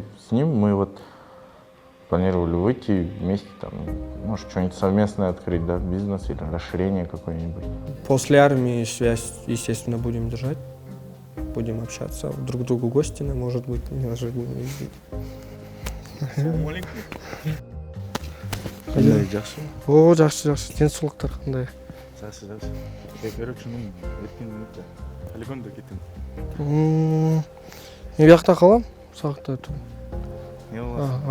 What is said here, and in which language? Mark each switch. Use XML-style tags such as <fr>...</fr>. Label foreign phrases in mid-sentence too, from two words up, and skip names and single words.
<ru>С ним мы вот планировали выйти вместе, там, может, что-нибудь совместное открыть, да, бизнес или расширение какое-нибудь. После армии связь, естественно, будем держать, будем общаться, друг другу гости, может быть, даже будем ездить.</ru> <ky>Кандай, жакшы? О, жакшы, денсаулыктар кандай? Жакшы. Короче, мен өткөн мүнөттө полигондо кеттим. Мен биякта калам, сабакта өтөм. Не боласың?</ky>